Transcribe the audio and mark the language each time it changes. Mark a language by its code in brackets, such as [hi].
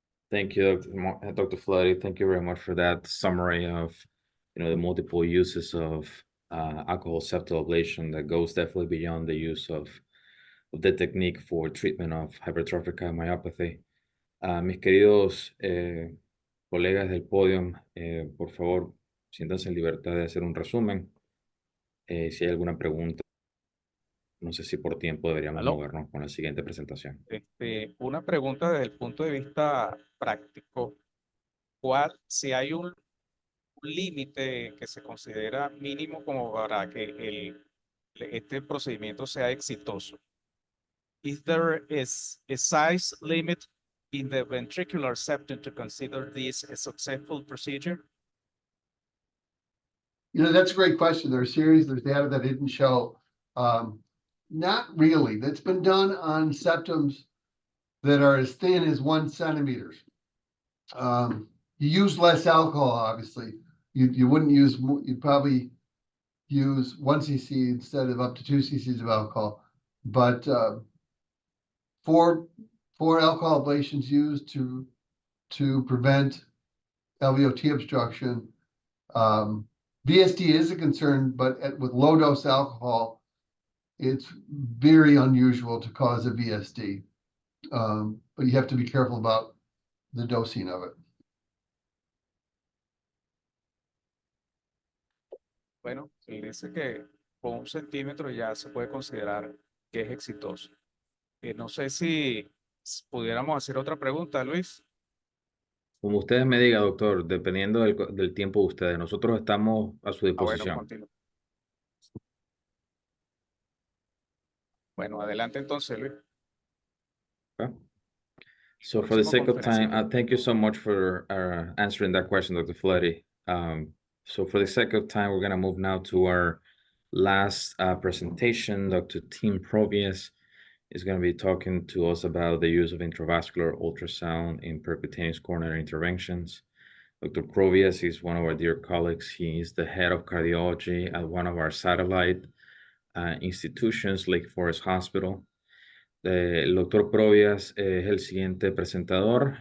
[en] Thank you, Dr. Floody. Thank you very much for that summary of the multiple uses of alcohol septal ablation that goes definitely beyond the use of the technique for treatment of hypertrophic cardiomyopathy. [es] Mis queridos colegas del podio, por favor, siéntanse en libertad de hacer un resumen. Si hay alguna pregunta, no sé si por tiempo deberíamos ¿Aló? movernos con la siguiente presentación. Una pregunta desde el punto de vista práctico. Si hay un límite que se considera mínimo como para que este procedimiento sea exitoso? [en] Is there a size limit in the ventricular septum to consider this a successful procedure? You know, that's a great question. There's data that didn't show. Not really. That's been done on septums that are as thin as 1 centimeter. You use less alcohol, obviously. You wouldn't use, you'd probably use 1 cc instead of up to 2 cc's of alcohol. But for alcohol ablations used to prevent LVOT obstruction, VSD is a concern, but with low dose alcohol, it's very unusual to cause a VSD. But you have to be careful about the dosing of it. [es] Bueno, él dice que con 1 centímetro ya se puede considerar que es exitoso. No sé si pudiéramos hacer otra pregunta, Luis. Como ustedes me digan, doctor, dependiendo del tiempo de ustedes, nosotros estamos a su Bueno, disposición. continúa. Bueno, adelante entonces, Luis. [en] Okay. So for the [es] Próximo [en] sake of time, [es] conferencista. [en] thank you so much for answering that question, Dr. Fletty. So for the sake of time, we're going to move now to our last presentation. Dr. Tim Provias is going to be talking to us about the use of intravascular ultrasound in percutaneous coronary interventions. Dr. Provias is one of our dear colleagues. He is the head of cardiology at one of our satellite institutions, Lake Forest Hospital. [es] El doctor Provias es el siguiente presentador.